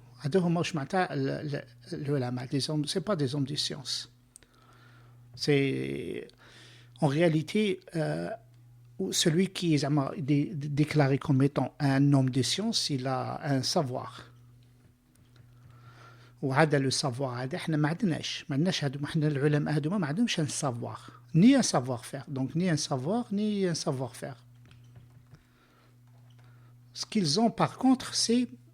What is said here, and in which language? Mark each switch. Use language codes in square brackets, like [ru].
[ar] هذوما واش معناتها العلماء, [fr] c'est pas des hommes de science. C'est en réalité celui qui est déclaré comme étant un homme de science, il a un savoir. [ar] وهذا le savoir هذا احنا ما عندناش احنا العلماء هذوما ما عندهمش [fr] un savoir, ni un savoir-faire. Donc ni un savoir ni un savoir-faire. Ce qu'ils ont par contre, c'est